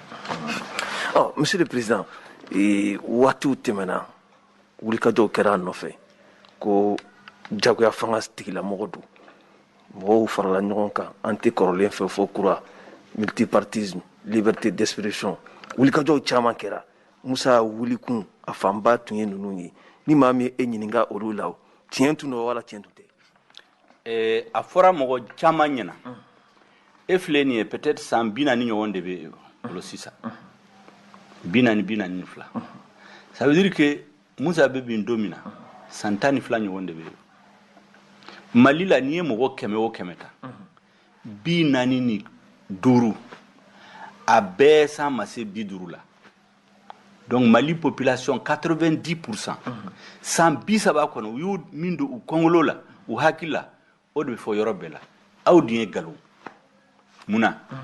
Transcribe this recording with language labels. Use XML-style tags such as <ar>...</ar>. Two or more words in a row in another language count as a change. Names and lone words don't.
<fr>Monsieur le Président,</fr> <bm>waatiw tɛmɛna wulikajɔw kɛra a nɔfɛ ko jagoya fanga tigilamɔgɔ don mɔgɔw farala ɲɔgɔn kan an tɛ kɔrɔlen fɛ fɔ kura</bm> <fr>multipartisme liberté d'expression</fr> <bm>wulikajɔw caman kɛra Musa wulikun a fanba tun ye ninnu ye ni maa min e ɲininka olu la tiɲɛ tun don wala tiɲɛ tun tɛ. A fɔra mɔgɔ caman ɲɛna e filɛ nin ye peut-être san 40 ɲɔgɔn de bɛ bolo sisan 42</bm> <fr>ça veut dire que</fr> <bm>Musa bɛ bin don min na san 12 ɲɔgɔn de bɛ Mali la n'i ye mɔgɔ 100 o 100 ta 45 a bɛɛ san ma se 50 la donc Mali population 90% san 30 kɔnɔ u y'u min don u kɔngolo la u hakili la o de bɛ fɔ yɔrɔ bɛɛ la aw dun ye nkalon munna</bm>